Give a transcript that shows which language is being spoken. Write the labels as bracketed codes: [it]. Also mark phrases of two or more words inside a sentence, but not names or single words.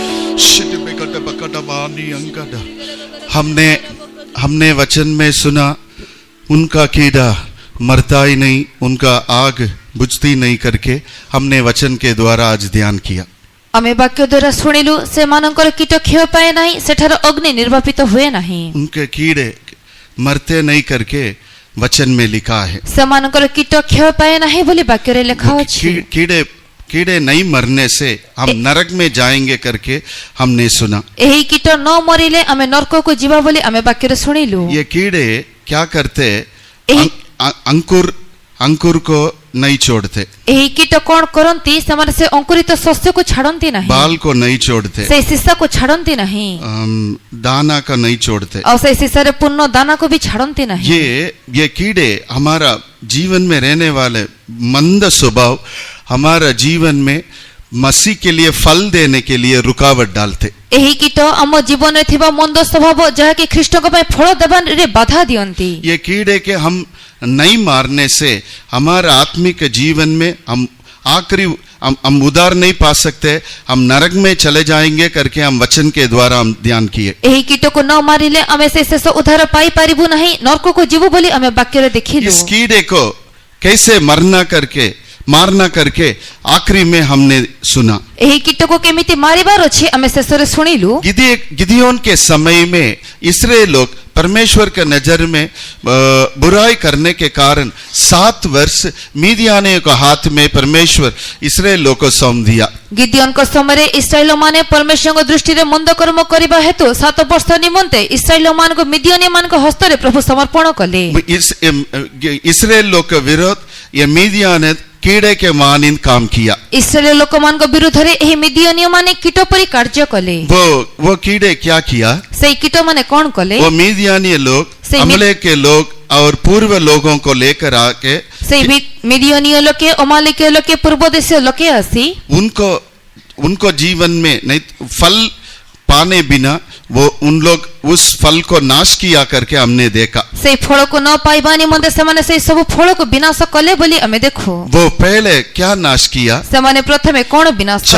[hi] हमने वचन में सुना, उनका कीड़ा मरता ही नहीं, उनका आग बुझती नहीं करके हमने वचन के द्वारा आज ध्यान किया। [or] ଆମେ ବାକ୍ୟ ଦ୍ୱାରା ଶୁଣିଲୁ ସେମାନଙ୍କର କୀଟ କ୍ଷୟ ପାଏ ନାହିଁ, ସେଠାର ଅଗ୍ନି ନିର୍ବାପିତ ହୁଏ ନାହିଁ। [hi] उनके कीड़े मरते नहीं करके वचन में लिखा है। [or] ସେମାନଙ୍କର କୀଟ କ୍ଷୟ ପାଏ ନାହିଁ ବୋଲି ବାକ୍ୟରେ ଲେଖା ଅଛି। [hi] कीड़े नहीं मरने से हम नरक में जाएंगे करके हमने सुना। [or] ଏହି କୀଟ ନ ମରିଲେ ଆମେ ନରକକୁ ଯିବା ବୋଲି ଆମେ ବାକ୍ୟରେ ଶୁଣିଲୁ। [hi] ये कीड़े क्या करते? [or] ଏହି- [hi] अंकुर को नहीं छोड़ते, [or] ଏହି କୀଟ କ'ଣ କରନ୍ତି? ସେମାନେ ସେ ଅଙ୍କୁରିତ ଶସ୍ୟକୁ ଛାଡନ୍ତି ନାହିଁ, [hi] बाल को नहीं छोड़ते, [or] ସେ ଶିଶାକୁ ଛାଡନ୍ତି ନାହିଁ, [hi] दाना का नहीं छोड़ते। [or] ଆଉ ସେ ଶିଶାରେ ପୂର୍ଣ୍ଣ ଦାନାକୁ ବି ଛାଡନ୍ତି ନାହିଁ। [hi] ये कीड़े हमारा जीवन में रहने वाले मंद स्वभाव हमारा जीवन में मसीह के लिए फल देने के लिए रुकावट डालते। [or] ଏହି କୀଟ ଆମ ଜୀବନରେ ଥିବା ମନ୍ଦ ସ୍ୱଭାବ ଯାହାକି ଖ୍ରୀଷ୍ଟଙ୍କ ପାଇଁ ଫଳ ଦେବାରେ ବାଧା ଦିଅନ୍ତି। [hi] ये कीड़े के हम नहीं मारने से हमारा आत्मिक जीवन में हम आखिरी हम उद्धार नहीं पा सकते, हम नरक में चले जाएंगे करके हम वचन के द्वारा हम ध्यान किए। [or] ଏହି କୀଟକୁ ନ ମାରିଲେ ଆମେ ସେ ଶେଷ ଉଦ୍ଧାର ପାଇପାରିବୁ ନାହିଁ, ନରକକୁ ଯିବୁ ବୋଲି ଆମେ ବାକ୍ୟରେ ଦେଖିଲୁ। [hi] इस कीड़े को कैसे मारना करके आखिरी में हमने सुना। [or] ଏହି କୀଟକୁ କେମିତି ମାରିବାର ଅଛି ଆମେ ଶେଷରେ ଶୁଣିଲୁ। [hi] गिदियोन के समय में इस्राएल लोग परमेश्वर के नजर में बुराई करने के कारण 7 वर्ष मीदियानियों के हाथ में परमेश्वर इस्राएल लोग को सौंप दिया। [or] ଗିଦିଓନଙ୍କ ସମୟରେ ଇସ୍ରାଏଲ ମାନେ ପରମେଶ୍ୱରଙ୍କ ଦୃଷ୍ଟିରେ ମନ୍ଦ କର୍ମ କରିବା ହେତୁ 7 ବର୍ଷ ନିମନ୍ତେ ଇସ୍ରାଏଲ ମାନଙ୍କୁ ମିଦିଓନୀ ମାନଙ୍କ ହସ୍ତରେ ପ୍ରଭୁ ସମର୍ପଣ କଲେ। [hi] इस्राएल लोग के विरोध ये मीदियान कीड़े के मानिंद काम किया। [or] ଇସ୍ରାଏଲ ଲୋକମାନଙ୍କ ବିରୁଦ୍ଧରେ ଏହି ମିଦିଓନୀ ମାନେ କୀଟ ପରି କାର୍ଯ୍ୟ କଲେ। [hi] वो कीड़े क्या किया? [or] ସେଇ କୀଟ ମାନେ କ'ଣ କଲେ? [hi] वो मीदियानी लोग अमले के लोग और पूर्व लोगों को लेकर आके [or] ସେଇ ମିଦିଓନୀୟ ଲୋକେ ଅମାଲେକୀୟ ଲୋକେ ପୂର୍ବ ଦେଶୀୟ ଲୋକେ ଆସି [hi] उनको जीवन में नहीं फल पाने बिना वो उन लोग उस फल को नाश किया करके हमने देखा। [or] ସେଇ ଫଳକୁ ନ ପାଇବା ନିମନ୍ତେ ସେମାନେ ସେଇ ସବୁ ଫଳକୁ ବିନାଶ କଲେ ବୋଲି ଆମେ ଦେଖୁ। [hi] वो पहले क्या नाश किया? [or] ସେମାନେ ପ୍ରଥମେ କ'ଣ ବିନାଶ କଲେ?